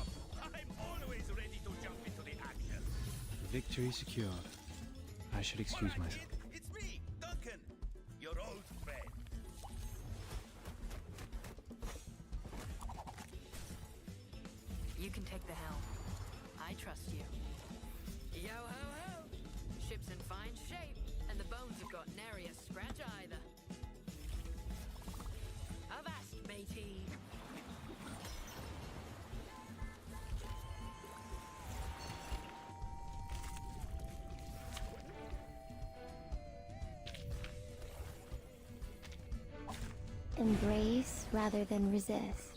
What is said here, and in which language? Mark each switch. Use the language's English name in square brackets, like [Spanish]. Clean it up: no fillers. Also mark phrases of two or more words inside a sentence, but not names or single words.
[English] I'm always ready to jump into the action! Victory secured. I should excuse Hola, myself. kid. It's me, Duncan, your old friend. You can take the helm. I trust you. Yo ho ho! Ship's in fine shape, and the bones have got nary a scratch either. Avast, matey! Embrace rather than resist.